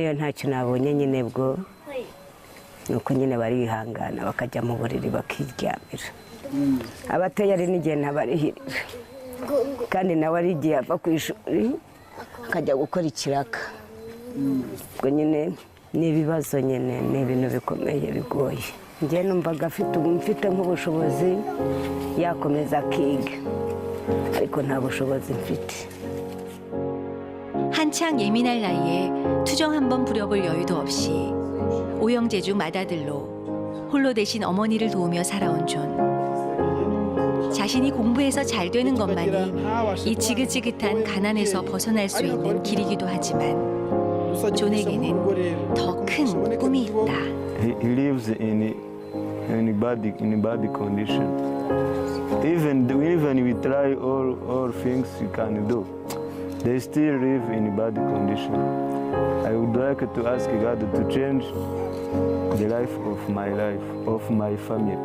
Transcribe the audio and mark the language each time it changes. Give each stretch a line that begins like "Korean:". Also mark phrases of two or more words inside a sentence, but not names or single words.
Kinyarwanda: iyo ntacyo nabonye nyine bwo nuko nyine barihangana bakajya mu buriri bakiryamira abatoya ari n'igihe ntabarihirira kandi nawe ari igihe ava ku ishuri akajya gukora ikiraka ubwo nyine n'ibibazo nyine ni ibintu bikomeye bigoye njye numvaga mfite nk'ubushobozi yakomeza akiga ariko nta bushobozi mfite.
Korean: 한창 예민할 나이에 투정 한번 부려볼 여유도 없이 오형제중 맏아들로 홀로 대신 어머니를 도우며 살아온 존. 자신이 공부해서 잘 되는 것만이 이 지긋지긋한 가난에서 벗어날 수 있는 길이기도 하지만 존에게는 더 큰 꿈이 있다.
English: He lives in bad condition. Even we try all things we can do, they still live in bad condition. I would like to ask God to change the life, of my family.